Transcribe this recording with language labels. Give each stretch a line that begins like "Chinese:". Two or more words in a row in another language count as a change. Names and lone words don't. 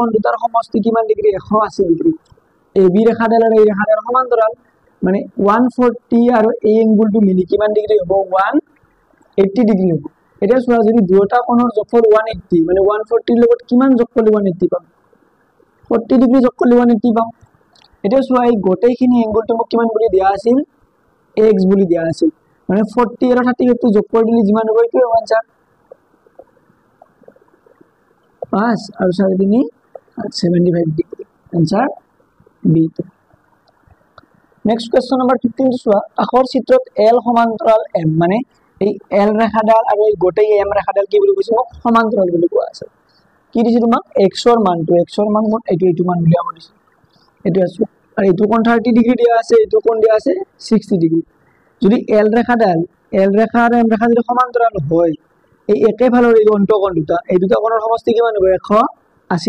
Assamese: দুটাৰ সমষ্টি কিমান ডিগ্ৰী 180 ডিগ্ৰী AB ৰেখাডাল আৰু এই ৰেখাডাল সমান্তৰাল মানে 140 আৰু এই এংগলটো মিলি কিমান ডিগ্ৰী হ'ব 180 ডিগ্ৰী হ'ব এটা চোৱা যদি দুটা কোণৰ যোগফল 180 মানে 140 লগত কিমান যোগ কৰিলে 180 পাম 40 ডিগ্ৰী যোগ কৰিলে 180 পাম এটা চোৱা এই গোটেইখিনি এংগলটো মোক কিমান বুলি দিয়া আছিল x বুলি দিয়া আছিল মানে 40 আৰু 38 টো যোগ কৰি দিলে যিমান হ'ব এইটো আনসার 5 और 3 75
English: degree answer B next question number
Assamese: 15 চোৱা আখৰ চিত্ৰত L সমান্তৰাল M মানে এই L ৰেখাডাল আৰু এই গোটেই M ৰেখাডাল কি বুলি কৈছে সমান্তৰাল বুলি কোৱা আছে কি দিছে তোমাক x ৰ মানটো এইটো মান বুলি আমাৰ দিছে এটো আছে আৰু এইটো কোণ 30 ডিগ্ৰী দিয়া আছে এইটো কোণ দিয়া আছে 60 ডিগ্ৰী যদি L ৰেখাডাল L ৰেখা আৰু M ৰেখা যদি সমান্তৰাল হয় এই একে ফালৰ এই অন্তঃকোণ এই দুটা কোণৰ সমষ্টি কিমান হ'ব 180